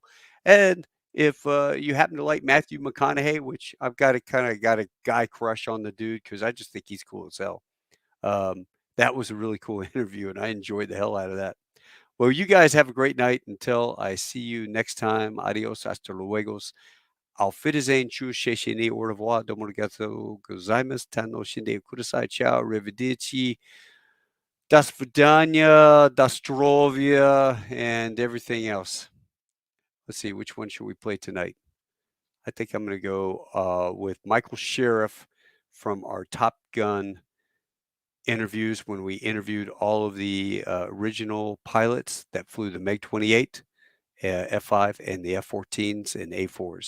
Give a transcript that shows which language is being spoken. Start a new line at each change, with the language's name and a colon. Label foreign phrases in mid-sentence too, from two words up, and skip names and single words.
English: And if you happen to like Matthew McConaughey, which I've got a guy crush on the dude because I just think he's cool as hell. That was a really cool interview, and I enjoyed the hell out of that. Well, you guys have a great night. Until I see you next time. Adios,
Spanish: hasta luego.
German: Auf Wiedersehen, tschüss, sheshini,
French: au revoir,
Japanese: どうもありがとうございます、楽しんでください,
Italian: ciao, arrivederci,
Russian: до свидания, за здоровье,
English: and everything else. Let's see, which one should we play tonight? I think I'm going to go with Michael Sheriff from our Top Gun interviews when we interviewed all of the original pilots that flew the MiG-28, F-5, and the F-14s and A-4s.